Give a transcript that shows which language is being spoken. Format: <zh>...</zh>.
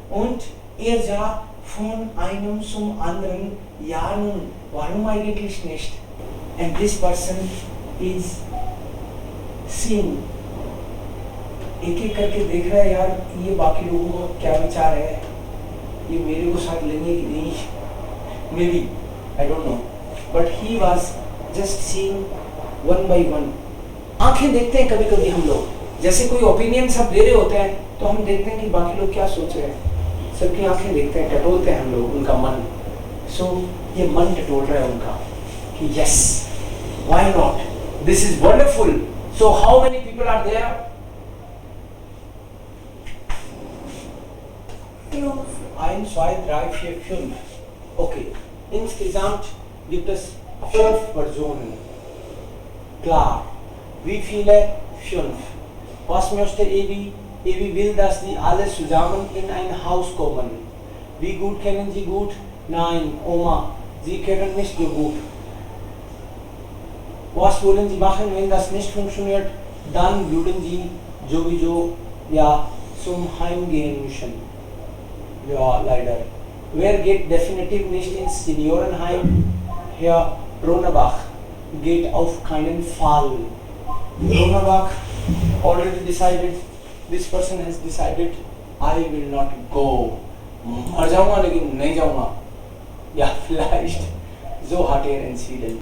<de>Und sah von einem zum anderen, ja nun, warum eigentlich nicht?</de> <en>And this person is seeing.</en> <hi>एक एक करके देख रहा है यार ये बाकी लोगों का क्या विचार है, ये मेरे को साथ लेंगे कि नहीं.</hi> <en>Maybe, I don't know. But he was just seeing one by one.</en> <hi>आंखें देखते हैं कभी कभी हम लोग, जैसे कोई ओपिनियन सब दे रहे होते हैं तो हम देखते हैं कि बाकी लोग क्या सोच रहे हैं. सबकी आंखें देखते हैं, टटोलते हैं हम लोग उनका मन. सो ये मन टटोल रहा है उनका कि</hi> <en>Yes, why not, this is wonderful. So how many people are there? 1, 2, 3, 4, 5. Okay.</en> <de>Insgesamt gibt es 5 Personen. Klar. Wie viele? 5. Was möchte Evi? Evi will, dass die alle zusammen in ein Haus kommen. Wie gut kennen Sie gut? Nein, Oma, Sie kennen nicht so gut. Was wollen Sie machen, wenn das nicht funktioniert? Dann würden Sie sowieso ja zum Heim gehen müssen. Ja, leider. Wer geht definitiv nicht ins Seniorenheim? Herr Ronebach geht auf keinen Fall.</de> <en>Ronebach already decided. This person has decided, I will not go.</en> <hi>मर जाऊंगा लेकिन नहीं जाऊंगा.</hi> <de>Ja, vielleicht. So hat in Sweden.</de>